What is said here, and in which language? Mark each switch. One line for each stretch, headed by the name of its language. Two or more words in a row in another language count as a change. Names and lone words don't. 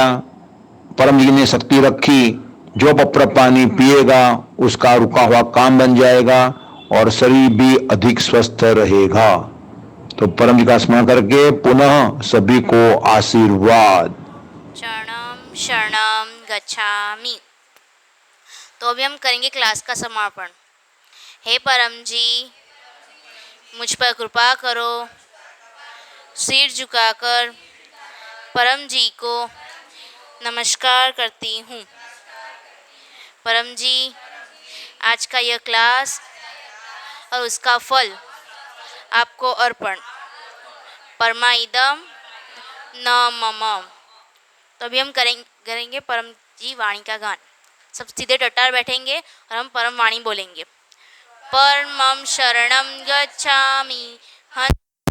Hindi: परम जी ने शक्ति रखी, जो पप्र पानी पिएगा उसका रुका हुआ काम बन जाएगा और शरीर भी अधिक स्वस्थ रहेगा। तो परम जी का स्मरण करके पुनः सभी को आशीर्वाद।
Pali: शरणम शरणम गच्छामि।
Hindi: तो अभी हम करेंगे क्लास का समापन। हे परम जी, मुझ पर कृपा करो। सिर झुकाकर परम जी को नमस्कार करती हूँ। परम जी, आज का यह क्लास और उसका फल आपको अर्पण।
Sanskrit: परमाइदम न मम।
Hindi: तो अभी हम करेंगे परम जी वाणी का गान। सब सीधे टट्टार बैठेंगे और हम परम वाणी बोलेंगे।
Pali: परमं शरणं गच्छामि।